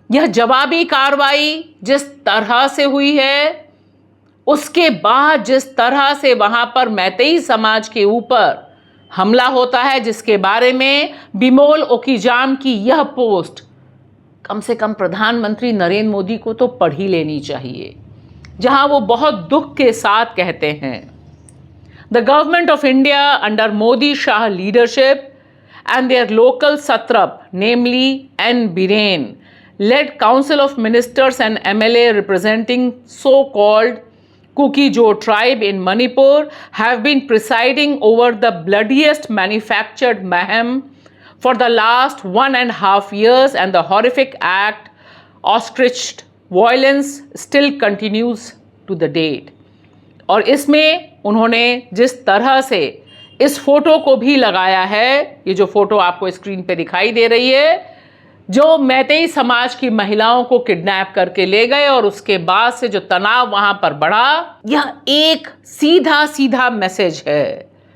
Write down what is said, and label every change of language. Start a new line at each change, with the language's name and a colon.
Hindi: यह जवाबी कार्रवाई जिस तरह से हुई है, उसके बाद जिस तरह से वहां पर मैतेई समाज के ऊपर हमला होता है, जिसके बारे में बिमोल ओकीजाम की यह पोस्ट कम से कम प्रधानमंत्री नरेंद्र मोदी को तो पढ़ ही लेनी चाहिए। जहां वो बहुत दुख के साथ कहते हैं,
English: The government of India under Modi Shah leadership and their local satrap, namely N. Biren, led council of ministers and MLA representing so-called Kuki-Jo tribe in Manipur, have been presiding over the bloodiest manufactured mayhem for the last 1.5 years, and the horrific act ostriched violence still continues to the date.
Hindi: और इसमें उन्होंने जिस तरह से इस photo को भी लगाया है, ये जो फोटो आपको स्क्रीन पे दिखाई दे रही है, जो मैतेई समाज की महिलाओं को किडनैप करके ले गए और उसके बाद से जो तनाव वहां पर बढ़ा, यह एक सीधा सीधा मैसेज है